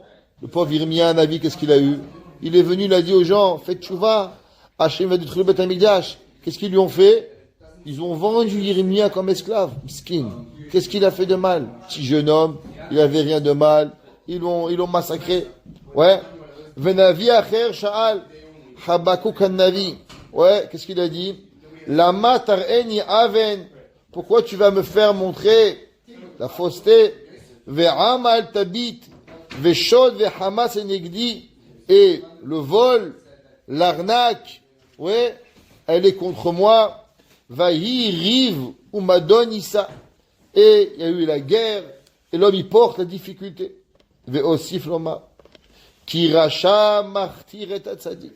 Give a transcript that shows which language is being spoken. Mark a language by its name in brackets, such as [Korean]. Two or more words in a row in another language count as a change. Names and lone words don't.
[French] Le pauvre Yirmiya, Navi, qu'est-ce qu'il a eu? Il est venu, il a dit aux gens, faites tchouva, Hachem va détruire le [Hebrew] בית המקדש. [French] Qu'est-ce qu'ils lui ont fait? Ils ont vendu Yirmiya comme esclave, miskin. Qu'est-ce qu'il a fait de mal? Petit jeune homme, il avait rien de mal, ils l'ont massacré. Ouais. [Hebrew] והנביא אשר שאל, Habakkuk Navi. [French] Ouais, qu'est-ce qu'il a dit? [Hebrew] למה תראני און. [French] Pourquoi tu vas me faire montrer la fausseté? [Hebrew] ועמל תביט ושד וחמס לנגדי, [French] et le vol, l'arnaque, ouais, elle est contre moi. [Hebrew] ויהי ריב ומדון ישא, [French] et il y a eu la guerre, et l'homme il porte la difficulté. [Hebrew] ויוסף לומר כי רשע מכתיר את הצדיק.